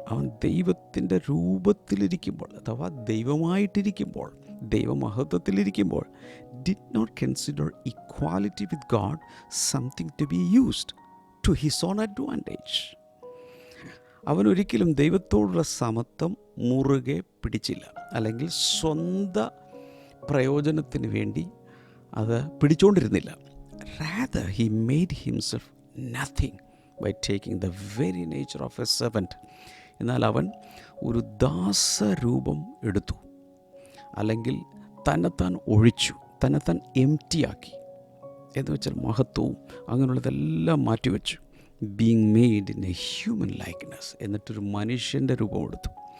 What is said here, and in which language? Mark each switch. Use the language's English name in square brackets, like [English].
[Malayalam] അവൻ ദൈവത്തിൻ്റെ രൂപത്തിലിരിക്കുമ്പോൾ, അഥവാ ദൈവമായിട്ടിരിക്കുമ്പോൾ, ദൈവമഹത്വത്തിലിരിക്കുമ്പോൾ, [English] Did not consider equality with God something to be used to his own advantage. [Malayalam] അവനൊരിക്കലും ദൈവത്തോടുള്ള സമത്വം മുറുകെ പിടിച്ചില്ല, അല്ലെങ്കിൽ സ്വന്തം പ്രയോജനത്തിന് വേണ്ടി അത് പിടിച്ചുകൊണ്ടിരുന്നില്ല. [English] Rather, he made himself nothing by taking the very nature of a servant. [Malayalam] എന്നാൽ അവൻ ഒരു ദാസരൂപം എടുത്തു, അല്ലെങ്കിൽ തന്നെത്താൻ ഒഴിച്ചു, തന്നെത്താൻ എംറ്റിയാക്കി. എന്ന് വെച്ചാൽ മഹത്വവും അങ്ങനെയുള്ളതെല്ലാം മാറ്റിവെച്ചു. [English] being made in a human likeness, [Malayalam] എന്നിട്ടൊരു മനുഷ്യൻ്റെ രൂപം എടുത്തു.